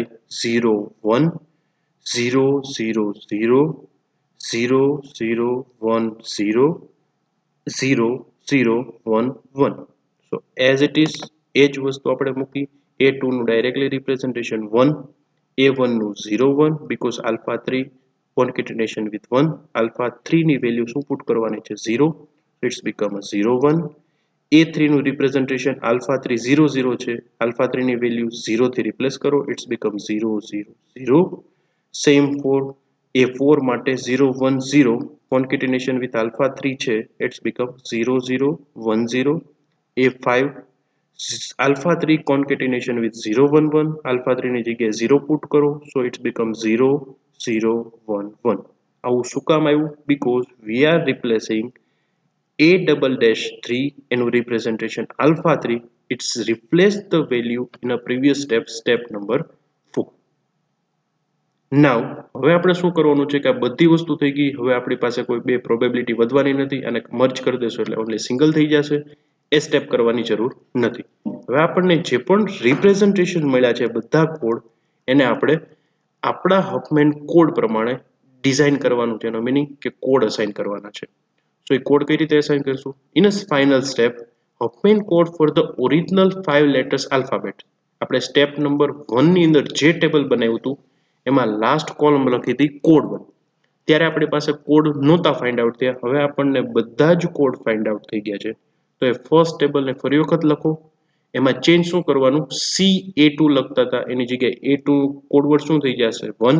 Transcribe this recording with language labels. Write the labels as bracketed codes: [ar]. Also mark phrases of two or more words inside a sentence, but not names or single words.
[gu] 0 1 0 0 0 0 0 1 0 0 0 1 1. [en] so as it is [gu] એ જ વસ્તુ આપણે મૂકી. A2 નું [en] directly representation [gu] 1, A1 નું 0 1 [en] because alpha 3 concatenation with 1. [gu] આલ્ફા 3 ની વેલ્યુ શું પુટ કરવાની છે? 0. [en] It's become a 0 1. [gu] A3 નું [en] representation alpha 3 0 0 [gu] છે. alpha 3 ની વેલ્યુ 0 થી રિપ્લેસ કરો. [en] It's become 0 0 0. Same for A4 માટે 0 1 0. Concatenation with alpha 3 છે. It's become 0 0 1 0. A5 alpha 3 concatenation with 0 1 1. [gu] alpha 3 ની જગ્યાએ 0 પુટ કરો. [en] So it's become 0 0 1 1. [gu] આવું શું કામ આવ્યું? [en] Because we are replacing a double dash 3 and representation alpha 3, it's replaced the value in a previous step number 4. [gu] Now હવે આપણે શું કરવાનું છે કે આ બધી વસ્તુ થઈ ગઈ. હવે આપણી પાસે કોઈ બે પ્રોબેબિલિટી વધવાની નથી અને મર્જ કરી દેશો એટલે [en] only single [gu] થઈ જશે. એ સ્ટેપ કરવાની જરૂર નથી. હવે આપણને જે પણ રિપ્રેઝન્ટેશન મળ્યા છે બધા કોડ એને આપણે આપણા હફમેન કોડ પ્રમાણે ડિઝાઇન કરવાનું છે. એનો મિનિંગ કે [en] code assign [gu] કરવાના છે. So એ કોડ કઈ રીતે અસાઇન કરશું? [en] In a final step, Huffman code for the original 5 letters alphabet. [gu] આપણે સ્ટેપ નંબર 1 ની અંદર જે ટેબલ બનાવ્યું હતું એમાં [en] last column [gu] લખી હતી કોડ 1. ત્યારે આપણી પાસે કોડ નહોતા [en] find out [gu] થયા. હવે આપણને બધા જ કોડ [en] find out [gu] થઈ ગયા છે. તો એ [en] first table [gu] ફરી વખત લખો. એમાં ચેન્જ શું કરવાનું? C A2 લખતા હતા એની જગ્યાએ A2 કોડવર્ડ શું થઈ જશે? 1.